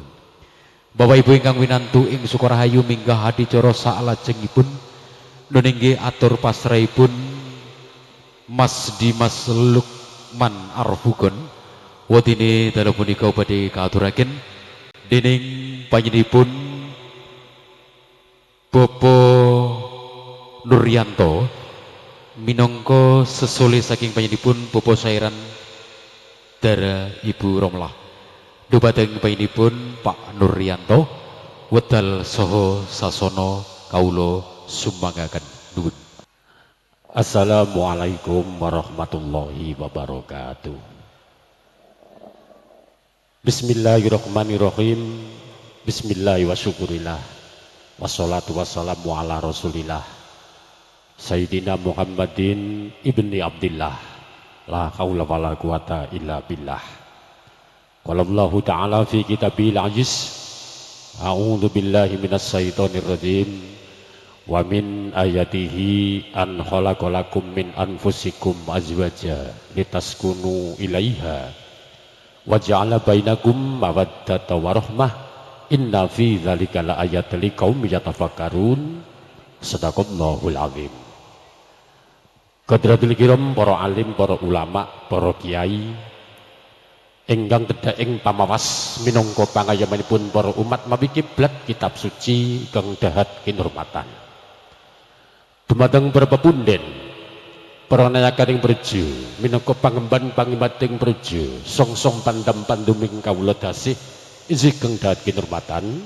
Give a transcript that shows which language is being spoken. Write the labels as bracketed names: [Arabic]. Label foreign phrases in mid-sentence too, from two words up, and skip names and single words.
[Javanese] Bapak Ibu ingkang winantu ing Sukarahayu minggah adicara salajengipun nuninggi atur pasrahipun Mas Dimas Lukman Arfugon wadine dalu punika badhe kaaturaken dening panjenenganipun Bapak Nuryanto minangka sesole saking panjenenganipun Bapak Sairan Dara Ibu Romlah. Dhumateng panjenenganipun Pak Nuryanto wedal saha sasana kawula sumanggaken nuwun. [Arabic] السلام عليكم ورحمة الله وبركاته. بسم الله الرحمن الرحيم. بسم الله وشكر الله. والصلاة والسلام على رسول الله سيدنا محمد بن عبد الله. لا حول ولا قوة إلا بالله. قال الله تعالى في الكتاب العزيز. أعوذ بالله من الشيطان الرجيم. ومن آياته أن خلق لكم من أنفسكم أزواجا لتسكنوا إليها وجعل بينكم مودة ورحمة إن في ذلك لآيات لقوم يتفكرون. صدق الله العظيم. حضرة الكرام, [Javanese] para alim, para ulama, para kiai ingkang tedhak ing pamawas minangka pangayamanipun para umat mawi kiblat kitab suci kang dahat kinurmatan. Dumateng para pepunden, para nayakaning preja minangka pangemban pangimating preja, songsong pandam panduming kawula dasih isi kang dahat kinurmatan.